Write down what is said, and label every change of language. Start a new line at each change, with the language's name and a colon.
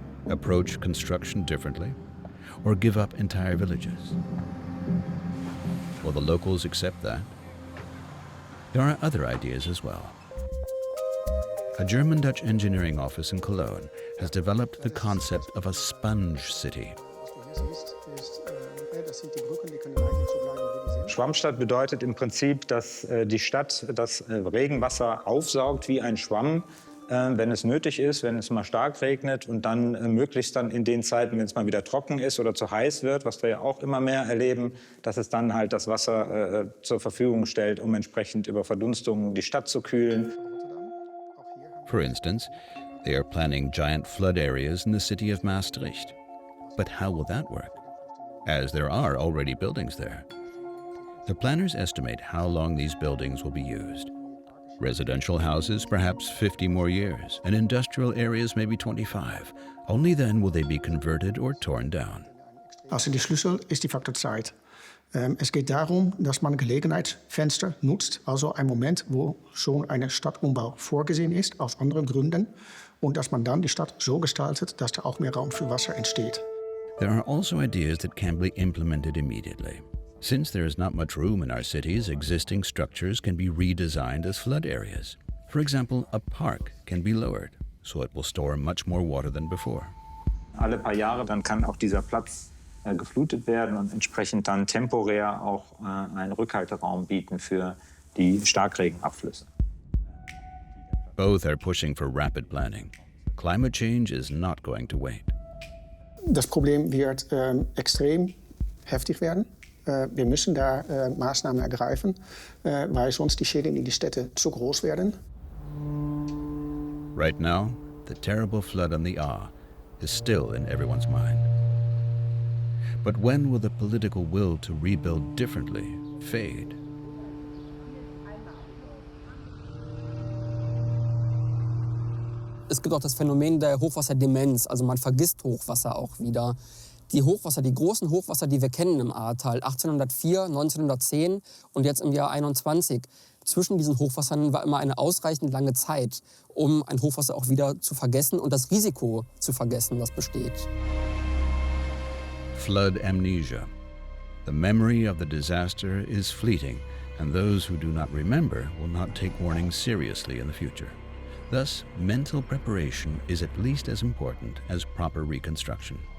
English: Approach construction differently, or give up entire villages? Will the locals accept that? There are other ideas as well. A German-Dutch engineering office in Cologne has developed the concept of a sponge city.
German: Schwammstadt bedeutet im Prinzip, dass die Stadt das Regenwasser aufsaugt wie ein Schwamm, wenn es nötig ist, wenn es mal stark regnet und dann möglichst dann in den Zeiten, wenn es mal wieder trocken ist oder zu heiß wird, was wir ja auch immer mehr erleben, dass es dann halt das Wasser zur Verfügung stellt, um entsprechend über Verdunstungen die Stadt zu kühlen.
English: For instance, they are planning giant flood areas in the city of Maastricht. But how will that work? As there are already buildings there. The planners estimate how long these buildings will be used. Residential houses, perhaps 50 more years, and industrial areas maybe 25. Only then will they be converted or torn down.
German: Also die Schlüssel ist die Faktor Zeit. Es geht darum, dass man Gelegenheitsfenster nutzt, also ein Moment, wo schon ein Stadtumbau vorgesehen ist, aus anderen Gründen, und dass man dann die Stadt so gestaltet, dass da auch mehr Raum für Wasser entsteht.
English: There are also ideas that can be implemented immediately. Since there is not much room in our cities, existing structures can be redesigned as flood areas. For example, a park can be lowered, so it will store much more water than before.
German: Alle paar Jahre dann kann auch dieser Platz geflutet werden und entsprechend dann temporär auch einen Rückhalteraum bieten für die Starkregenabflüsse.
English: Both are pushing for rapid planning. Climate change is not going to wait.
German: Das Problem wird extrem heftig werden. Wir müssen da Maßnahmen ergreifen, weil sonst die Schäden in die Städte zu groß werden.
English: Right now, the terrible flood on the Ahr is still in everyone's mind. But when will the political will to rebuild differently fade?
German: Es gibt auch das Phänomen der Hochwasserdemenz, also man vergisst Hochwasser auch wieder. Die Hochwasser, die großen Hochwasser, die wir kennen im Ahrtal, 1804, 1910 und jetzt im Jahr 21, zwischen diesen Hochwassern war immer eine ausreichend lange Zeit, um ein Hochwasser auch wieder zu vergessen und das Risiko zu vergessen, das besteht.
English: Flood amnesia. The memory of the disaster is fleeting, and those who do not remember will not take warnings seriously in the future. Thus, mental preparation is at least as important as proper reconstruction.